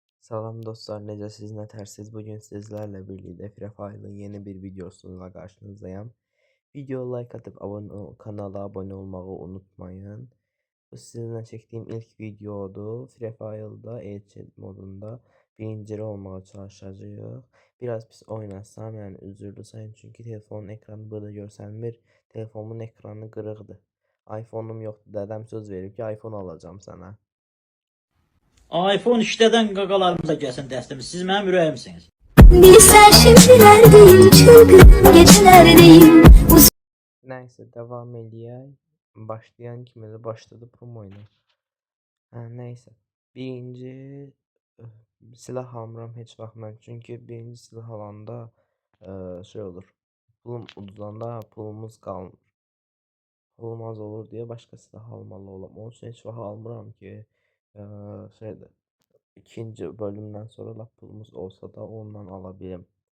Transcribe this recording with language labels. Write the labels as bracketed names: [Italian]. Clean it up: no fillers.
[Azerbaijani] Salam dostlar, necəsiz, nətərsiz? [Turkish] Bugün sizlərlə birlikdə Free Fire'ın yeni bir videosuyla qarşınızdayım. Video like atıp kanala abone olmağı unutmayın. Bu sizinle çektiğim ilk videodur. [Azerbaijani] Free Fire'da Elçi modunda birinci olmaya çalışacağıq. Biraz pis oynasam, yani üzürlü sayın, çünkü telefonun ekranı burada görsənmir. Telefonumun ekranı qırıqdır. iPhone'um yoxdur. Dədəm söz verib ki, iPhone [Turkish] alacağım sana. [Azerbaijani] iPhone işlədən qaqalarımıza gəlsin dəstimiz. Siz mənim ürəyimsiniz. [Turkish] Bilsen şimdilerdeyim, çılgın gecelerdeyim. Neyse, devam edeyim. [Azerbaijani] Başlayan kimi de başladı promoyla. Neyse. Birinci silah almıram heç vaxt mən. Çünki birinci silah alanda şey olur. Pulum uduzanda pulumuz qalmır. Pulum az olur deyə başqa silah almalı olam. Onun üçün heç vaxt almıram ki şeydir. İkinci bölümdən sonra lap pulumuz olsa da ondan ala bilim.